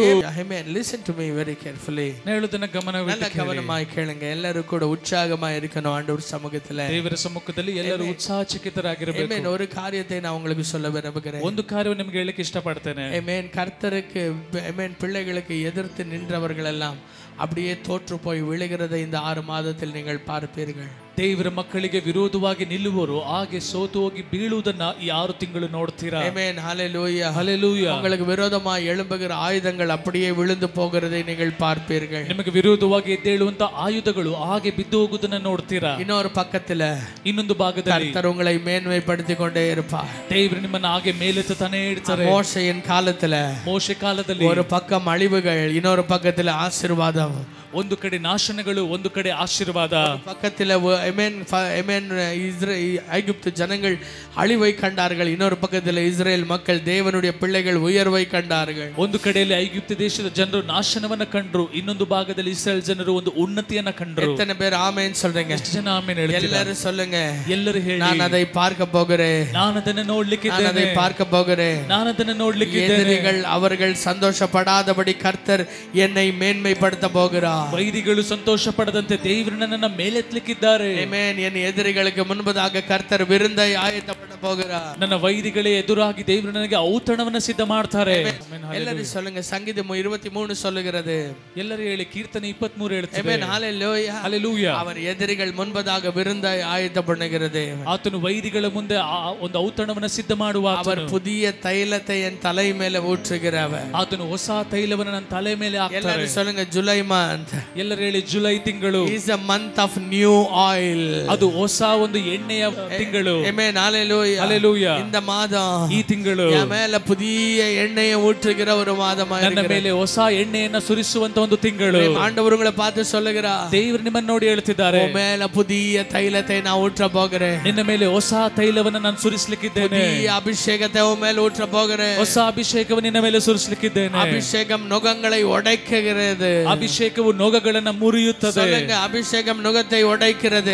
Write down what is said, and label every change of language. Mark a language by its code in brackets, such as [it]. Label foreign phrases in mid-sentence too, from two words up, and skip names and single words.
[en] Amen. Listen to me very carefully. [kn] ನಾನು ಹೇಳುವುದನ್ನು [ta] நல்ல கவனமாய் கேளுங்க. [kn] ಎಲ್ಲರೂ ಕೂಡ [ta] உற்சாகமாய் இருக்கணும் ஆண்டவர் சமூகத்தில். [kn] ದೇವರ ಸಮ್ಮುಖದಲ್ಲಿ ಎಲ್ಲರೂ ಉತ್ಸಾಹಚಿತ್ತರಾಗಿರಬೇಕು. [en] Amen. [ta] ஒரு காரியத்தை நான் உங்களுக்கு சொல்ல விரும்புகிறேன். [kn] ಒಂದು ಕಾರ್ಯವನ್ನು ನಿಮಗೆ ಹೇಳಕ್ಕೆ ಇಷ್ಟಪಡ್ತೇನೆ. [en] Amen. [ta] கர்த்தருக்கு Amen பிள்ளைகளுக்கு எதிர்த்து நின்றவர்கள் எல்லாம் அப்படியே தோற்று போய் விழுகிறதை இந்த 6 மாதத்தில் நீங்கள் பார்ப்பீர்கள். [kn] ದೇವರ ಮಕ್ಕಳಿಗೆ ವಿರೋಧವಾಗಿ ನಿಲ್ಲುವರು ಹಾಗೆ ಸೋತು ಹೋಗಿ ಬೀಳುವುದನ್ನ ಈ 6 ತಿಂಗಳು ನೋಡ್ತೀರಾ. ಆಮೆನ್. [ta] ஹல்லேலூயா. ஹல்லேலூயா. உங்களுக்கு விரோதமாய் எழும்புகிற ஆயுதங்கள் அப்படியே விழுந்து போகிறதை நீங்கள் பார்ப்பீர்கள். [kn] ನಿಮಗೆ ವಿರೋಧವಾಗಿ ಎದ್ದೇಳುವಂತ ಆಯುಧಗಳು ಹಾಗೆ ಬಿದ್ದು ಹೋಗುವುದನ್ನ ನೋಡ್ತೀರಾ. [ta] இன்னொரு பக்கத்துல [kn] ಇನ್ನೊಂದು ಭಾಗದಲ್ಲಿ [ta] கர்த்தர் உங்களை மேன்மைப்படுத்திக் கொண்டே இருப்பார். [kn] ದೇವರು ನಿಮ್ಮನ್ನ ಹಾಗೆ ಮೇಲೆತ್ತಾನೆ ಇಡ್ತಾರೆ. [ta] மோசேயின் காலத்துல [kn] ಮೋಶೆ ಕಾಲದಲ್ಲಿ [ta] ஒரு பக்கம் அழிவுகள், இன்னொரு பக்கத்துல ஆசீர்வாதம். [kn] ಒಂದು ಕಡೆ ನಾಶನಗಳು, ಒಂದು ಕಡೆ ಆಶೀರ್ವಾದ. [ta] பக்கத்துல ஐகுப்து ஜனங்கள் அழிவை கண்டார்கள், இன்னொரு பக்கத்துல இஸ்ரேல் மக்கள் தேவனுடைய பிள்ளைகள் உயர்வை கண்டார்கள். [kn] ಒಂದು ಕಡೆಯಲ್ಲಿ ಐಗುಪ್ತ ದೇಶದ ಜನರು ನಾಶನವನ್ನ ಕಂಡ್ರು, ಇನ್ನೊಂದು ಭಾಗದಲ್ಲಿ ಇಸ್ರೇಲ್ ಜನರು ಒಂದು ಉನ್ನತಿಯನ್ನ ಕಂಡ್ರು. [ta] எத்தனை பேர் ஆமென் சொல்றீங்க? [kn] ಎಷ್ಟು ಜನ ಆಮೆನ್ ಹೇಳ್ತೀರಾ? [ta] எல்லாரும் சொல்லுங்க. [kn] ಎಲ್ಲರೂ ಹೇಳಿ, [ta] நான் அதை பார்க்க போகிறேன், [kn] ನಾನು ಅದನ್ನ ನೋಡ್ಲಿಕ್ಕೆ [ta] நான் அதை பார்க்க போகிறேன். [kn] ನಾನು ಅದನ್ನ ನೋಡ್ಲಿಕ್ಕೆ [ta] எதிரிகள் அவர்கள் சந்தோஷப்படாதபடி கர்த்தர் என்னை மேன்மைப்படுத்த போகிறார். [kn] ವೈರಿಗಳು ಸಂತೋಷ ಪಡದಂತೆ ದೇವರು ನನ್ನನ್ನು ಮೇಲೆತ್ತಲಿಕ್ಕಿದ್ದಾರೆ. ಆಮೆನ್. [ta] என் எதிரிகளுக்கு முன்பதாக கர்த்தர் விருந்தை ஆயத்தப்பட போகிறார். [kn] ನನ್ನ ವೈರಿಗಳೇ ಎದುರಾಗಿ ದೇವರು ನನಗೆ ಔತಣವನ್ನು ಸಿದ್ಧ ಮಾಡ್ತಾರೆ. [ta] எல்லாரும் சொல்லுங்க. சங்கீதம் 23 சொல்லுகிறது. [kn] ಎಲ್ಲರೂ ಹೇಳಿ, ಕೀರ್ತನೆ 23 ಹೇಳ್ತದೆ. [ta] ஆமென். ஹல்லேலூயா. [kn] ಹಲ್ಲೆಲೂಯಾ. [ta] அவர் எதிரிகள் முன்பதாக விருந்தை ஆயத்தப்படுகிறது. [kn] ಆತನು ವೈರಿಗಳ ಮುಂದೆ ಒಂದು ಔತಣವನ್ನು ಸಿದ್ಧ ಮಾಡುವ. [ta] அவர் புதிய தைலத்தை என் தலை மேல ஊற்றுகிறவர். [kn] ಆತನು ಹೊಸ ತೈಲವನ್ನು ನನ್ನ ತಲೆ ಮೇಲೆ ಹಾಕ್ತಾರೆ. [ta] எல்லாரும் சொல்லுங்க. ஜூலை month. [kn] ಎಲ್ಲರೂ ಹೇಳಿ, ಜುಲೈ ತಿಂಗಳು [en] is a month of new oil. [kn] ಅದು ಹೊಸ ಒಂದು ಎಣ್ಣೆಯ ತಿಂಗಳು. ಆಮೆನ್. [ta] ஹல்லேலூயா. ஹல்லேலூயா. இந்த மாதம் [kn] ಈ ತಿಂಗಳು [ta] என் மேல புதிய எண்ணெயை ஊற்றுகிற ஒரு மாதமா [kn] ನನ್ನ ಮೇಲೆ ಹೊಸ ಎಣ್ಣೆಯನ್ನ ಸುರಿಸುವಂತ ಒಂದು ತಿಂಗಳು. [ta] ஆண்டவர் உங்களை பார்த்து சொல்லுகிறார். [kn] ದೇವರು ನಿಮ್ಮನ್ನು ನೋಡಿ ಹೇಳ್ತಿದ್ದಾರೆ, [ta] உன் மேல புதிய தைலத்தை நான் ஊற்ற போகிறேன். [kn] ನಿನ್ನ ಮೇಲೆ ಹೊಸ ತೈಲವನ್ನು ನಾನು ಸುರಿಸಲಿಕ್ಕಿದ್ದೇನೆ. [ta] புதிய அபிஷேகத்தை உன் மேல ஊற்ற போகிறேன். [kn] ಹೊಸ ಅಭಿಷೇಕವನ್ನು ನಿನ್ನ ಮೇಲೆ ಸುರಿಸಲಿಕ್ಕಿದ್ದೇನೆ. [ta] அபிஷேகம் நுகங்களை உடைக்கிறது. [kn] ಅಭಿಷೇಕವು ನೊಗಗಳನ್ನು ಮುರಿಯುತ್ತದೆ. [ta] சொல்லுங்க. அபிஷேகம் நுகத்தை உடைக்கிறது.